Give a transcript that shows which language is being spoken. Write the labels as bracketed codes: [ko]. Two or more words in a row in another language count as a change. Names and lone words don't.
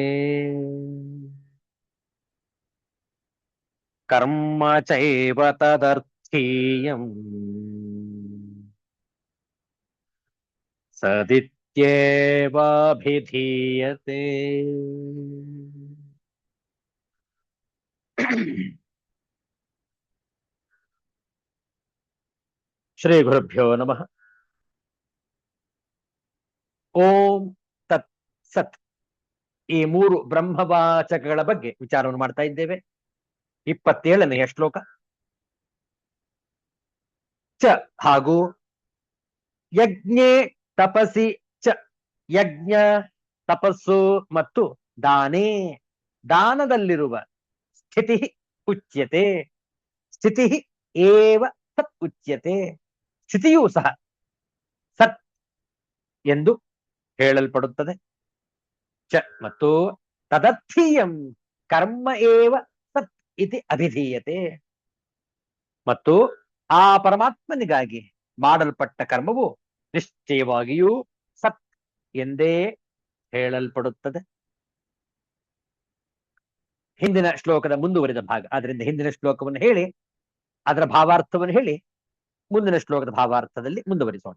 [sa] कर्म चैव तदर्थीयम् सदित्येवाभिधीयते ಶ್ರೀ ಗುರುಭ್ಯೋ ನಮಃ. ಓಂ ತತ್ ಸತ್ [kn] ಈ ಮೂರು ಬ್ರಹ್ಮವಾಚಕಗಳ ಬಗ್ಗೆ ವಿಚಾರವನ್ನು ಮಾಡ್ತಾ ಇದ್ದೇವೆ. 27ನೆಯ ಶ್ಲೋಕ. ಚ ಹಾಗೂ [sa] ಯಜ್ಞೆ ತಪಸಿ ಚ, [kn] ಯಜ್ಞ ತಪಸ್ಸು ಮತ್ತು ದಾನೇ, ದಾನದಲ್ಲಿರುವ ಸ್ಥಿತಿ ಉಚ್ಯತೆ. [sa] ಸ್ಥಿತಿ ಏವ ಸತ್ ಉಚ್ಯತೆ, [kn] ಸ್ಥಿತಿಯೂ ಸಹ ಸತ್ ಎಂದು ಹೇಳಲ್ಪಡುತ್ತದೆ. [sa] ಚ ಮತ್ತು ತದರ್ಥೀಯಂ ಕರ್ಮ ಏವ ಸತ್ ಇತಿ ಅಭಿಧೀಯತೆ, [kn] ಮತ್ತು ಆ ಪರಮಾತ್ಮನಿಗಾಗಿ ಮಾಡಲ್ಪಟ್ಟ ಕರ್ಮವು ನಿಶ್ಚಯವಾಗಿಯೂ ಸತ್ ಎಂದೇ ಹೇಳಲ್ಪಡುತ್ತದೆ. ಹಿಂದಿನ ಶ್ಲೋಕದ ಮುಂದುವರಿದ ಭಾಗ, ಆದ್ರಿಂದ ಹಿಂದಿನ ಶ್ಲೋಕವನ್ನು ಹೇಳಿ ಅದರ ಭಾವಾರ್ಥವನ್ನು ಹೇಳಿ ಮುಂದಿನ ಶ್ಲೋಕದ ಭಾವಾರ್ಥದಲ್ಲಿ ಮುಂದುವರಿಸೋಣ.